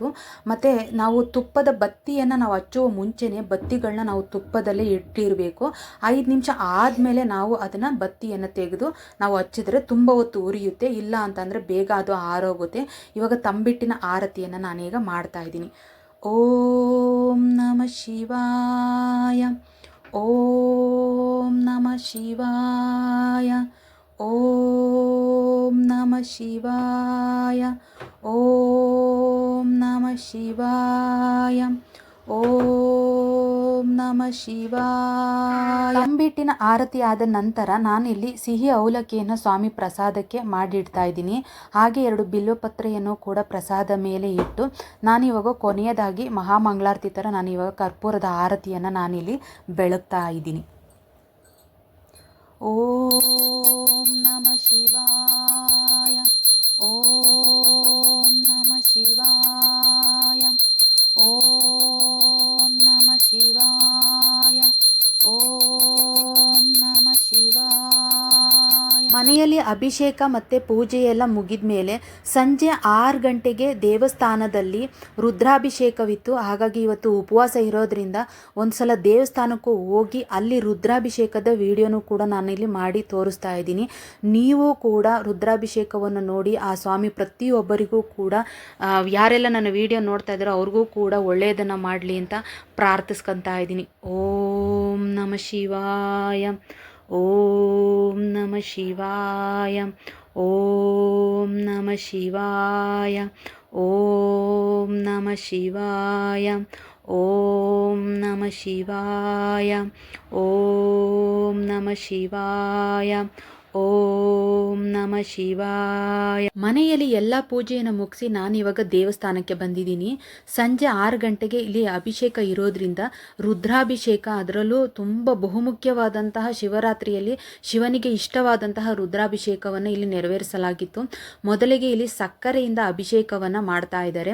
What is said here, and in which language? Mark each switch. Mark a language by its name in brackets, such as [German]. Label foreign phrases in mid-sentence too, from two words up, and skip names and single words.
[Kannada] ಮತ್ತು ನಾವು ತುಪ್ಪದ ಬತ್ತಿಯನ್ನು ನಾವು ಹಚ್ಚುವ ಮುಂಚೆನೇ ಬತ್ತಿಗಳನ್ನ ನಾವು ತುಪ್ಪದಲ್ಲೇ ಇಟ್ಟಿರಬೇಕು. 5 ನಿಮಿಷ ಆದಮೇಲೆ ನಾವು ಅದನ್ನು ಬತ್ತಿಯನ್ನು ತೆಗೆದು ನಾವು ಹಚ್ಚಿದ್ರೆ ತುಂಬ ಹೊತ್ತು ಉರಿಯುತ್ತೆ, ಇಲ್ಲ ಅಂತಂದರೆ ಬೇಗ ಅದು ಆರೋಗುತ್ತೆ. ಇವಾಗ ತಂಬಿಟ್ಟಿನ ಆರತಿಯನ್ನು ನಾನೀಗ ಮಾಡ್ತಾಯಿದ್ದೀನಿ. [Sanskrit] ಓಂ ನಮಃ ಶಿವಾಯ, ಓಂ ನಮಃ ಶಿವಾಯ, ಓಂ ನಮಃ ಶಿವಾಯ, ಓಂ ನಮಃ ಶಿವಾಯ, ಓಂ ನಮಃ ಶಿವಾಯ. [Kannada] ತಂಬಿಟ್ಟಿನ ಆರತಿ ಆದ ನಂತರ ನಾನಿಲ್ಲಿ ಸಿಹಿ ಅವಲಕ್ಕಿಯನ್ನು ಸ್ವಾಮಿ ಪ್ರಸಾದಕ್ಕೆ ಮಾಡಿಡ್ತಾ ಇದ್ದೀನಿ. ಹಾಗೆ 2 ಬಿಲ್ವಪತ್ರೆಯನ್ನು ಕೂಡ ಪ್ರಸಾದ ಮೇಲೆ ಇಟ್ಟು ನಾನಿವಾಗ ಕೊನೆಯದಾಗಿ ಮಹಾಮಂಗಳಾರತಿ ಥರ ನಾನಿವಾಗ ಕರ್ಪೂರದ ಆರತಿಯನ್ನು ನಾನಿಲ್ಲಿ ಬೆಳಗ್ತಾ ಇದ್ದೀನಿ. [Sanskrit] ಓಂ ನಮಃ ಶಿವಾಯ, ಓಂ ನಮಃ ಶಿವಾಯ, ಓಂ ನಮಃ ಶಿವಾಯ, ಓಂ ನಮಃ ಶಿವಾಯ. [Kannada] ಮನೆಯಲ್ಲಿ ಅಭಿಷೇಕ ಮತ್ತು ಪೂಜೆಯೆಲ್ಲ ಮುಗಿದ ಮೇಲೆ ಸಂಜೆ 6 ಗಂಟೆಗೆ ದೇವಸ್ಥಾನದಲ್ಲಿ ರುದ್ರಾಭಿಷೇಕವಿತ್ತು. ಹಾಗಾಗಿ ಇವತ್ತು ಉಪವಾಸ ಇರೋದ್ರಿಂದ ಒಂದು ಸಲ ದೇವಸ್ಥಾನಕ್ಕೂ ಹೋಗಿ ಅಲ್ಲಿ ರುದ್ರಾಭಿಷೇಕದ ವಿಡಿಯೋನೂ ಕೂಡ ನಾನಿಲ್ಲಿ ಮಾಡಿ ತೋರಿಸ್ತಾ ಇದ್ದೀನಿ. ನೀವು ಕೂಡ ರುದ್ರಾಭಿಷೇಕವನ್ನು ನೋಡಿ ಆ ಸ್ವಾಮಿ ಪ್ರತಿಯೊಬ್ಬರಿಗೂ ಕೂಡ ಯಾರೆಲ್ಲ ನನ್ನ ವಿಡಿಯೋ ನೋಡ್ತಾ ಇದ್ದಾರೋ ಅವ್ರಿಗೂ ಕೂಡ ಒಳ್ಳೆಯದನ್ನು ಮಾಡಲಿ ಅಂತ ಪ್ರಾರ್ಥಿಸ್ಕೊತಾ ಇದ್ದೀನಿ. [Sanskrit] ಓಂ ನಮಃ ಶಿವಾಯ, ಓಂ ನಮಃ ಶಿವಾಯ, ಓಂ ನಮಃ ಶಿವಾಯ, ಓಂ ನಮಃ ಶಿವಾಯ, ಓಂ ನಮಃ ಶಿವಾಯ, ಓಂ ನಮಃ ಶಿವಾಯ, ಓಂ ನಮಃ ಶಿವಾಯ. [Kannada] ಮನೆಯಲ್ಲಿ ಎಲ್ಲ ಪೂಜೆಯನ್ನು ಮುಗಿಸಿ ನಾನಿವಾಗ ದೇವಸ್ಥಾನಕ್ಕೆ ಬಂದಿದ್ದೀನಿ. ಸಂಜೆ 6 ಗಂಟೆಗೆ ಇಲ್ಲಿ ಅಭಿಷೇಕ ಇರೋದ್ರಿಂದ ರುದ್ರಾಭಿಷೇಕ, ಅದರಲ್ಲೂ ತುಂಬ ಬಹುಮುಖ್ಯವಾದಂತಹ ಶಿವರಾತ್ರಿಯಲ್ಲಿ ಶಿವನಿಗೆ ಇಷ್ಟವಾದಂತಹ ರುದ್ರಾಭಿಷೇಕವನ್ನು ಇಲ್ಲಿ ನೆರವೇರಿಸಲಾಗಿತ್ತು. ಮೊದಲಿಗೆ ಇಲ್ಲಿ ಸಕ್ಕರೆಯಿಂದ ಅಭಿಷೇಕವನ್ನು ಮಾಡ್ತಾ ಇದ್ದಾರೆ.